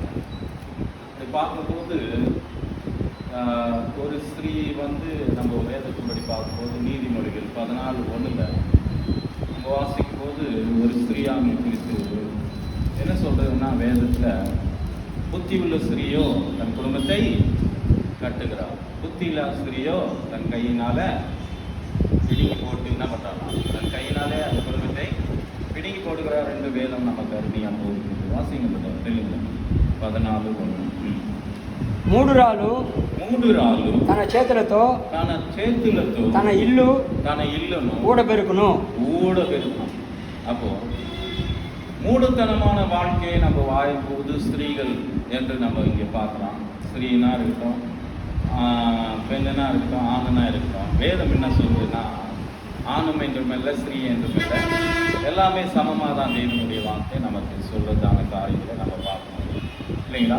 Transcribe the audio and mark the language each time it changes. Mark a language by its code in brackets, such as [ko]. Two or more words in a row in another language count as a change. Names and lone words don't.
[ta] அப்படி பார்க்கும்போது ஒரு ஸ்திரீ நம்ம வேதத்தின்படி பார்க்கும்போது நீதிமொழிகள் 14:1 நம்ம வாசிக்கும் போது ஒரு ஸ்திரீயாமை குறித்து என்ன சொல்றதுன்னா, வேதத்தில் புத்தி உள்ள ஸ்திரீயோ தன் குடும்பத்தை கட்டுகிறார், புத்தி இல்லாத ஸ்திரீயோ தன் கையினால பிடுங்கி போட்டு என்ன பண்றாங்க, தன் கையினாலே அந்த குடும்பத்தை பிடுங்கி போடுகிறார் என்று வேதம் நமக்கு அருமையாக போகிறது. வாசிங்க தெலுங்கு 14:1. [te] మూడు రాళ్ళు తన చేతులతో తన ఇల్లును ఊడబెరుకును. [ta] அப்போ மூடுத்தனமான வாழ்க்கையை நம்ம வாழும்போது ஸ்திரீகள் என்று நம்ம இங்கே பார்க்கலாம். ஸ்திரீனா இருக்கட்டும், பெண்ணனா இருக்கட்டும், ஆணனா இருக்கட்டும். வேதம் என்ன சொல்றதுன்னா, ஆணும் என்றும் இல்லை, ஸ்திரீ என்றும் இல்லை, எல்லாமே சமமாக தான் தேவனுடைய வார்த்தை நமக்கு சொல்றதான காரியங்களை நம்ம பார்க்கணும், இல்லைங்களா?